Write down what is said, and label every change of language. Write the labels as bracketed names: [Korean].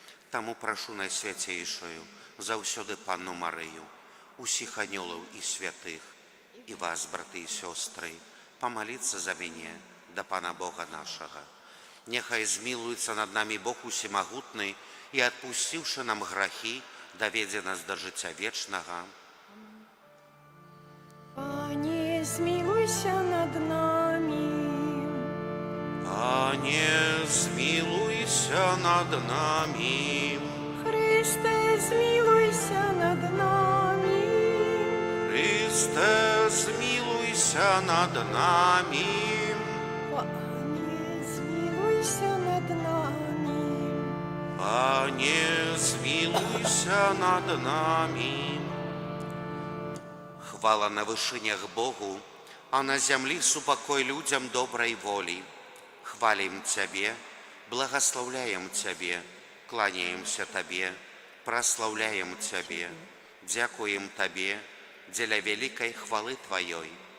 [Belarusian] Таму прашу найсвяцейшую заўсёды Панну Марыю, усіх анёлаў і святых, і вас, браты і сёстры, памаліцца за мяне да Пана Бога нашага. Няхай змілуецца над намі Бог Усемагутны і, адпусціўшы нам грахі, даведзе нас да жыцця вечнага. [Polish] Panie, zmiłuj się nad nami. [Belarusian] Panie, змілуйся над нами. [Polish] Chryste, zmiłuj się nad nami. [Belarusian] Христе, змілуйся над нами. [Polish] Panie, zmiłuj się nad nami. [Belarusian] Panie, змілуйся над нами. Хвала на вышынях Богу, а на зямлі супакой людзям добрай волі. Хвалім Цябе, благословляем Цябе, кланяемся Табе, прославляем Цябе, дзякуем Табе дзеля вялікай хвалы Тваёй.